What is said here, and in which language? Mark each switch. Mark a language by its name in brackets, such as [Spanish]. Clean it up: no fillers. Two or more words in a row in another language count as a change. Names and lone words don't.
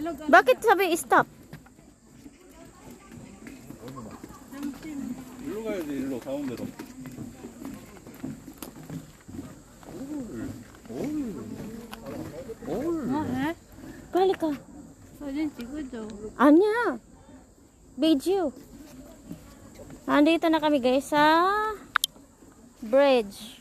[Filipino] Bakit sabi stop? [Korean] 일로 가야지, 일로 가운데로. [Filipino] Balik ka. [Korean] Sajen 찍어줘. Anya. Video. [Filipino] Nandito na kami guys sa bridge.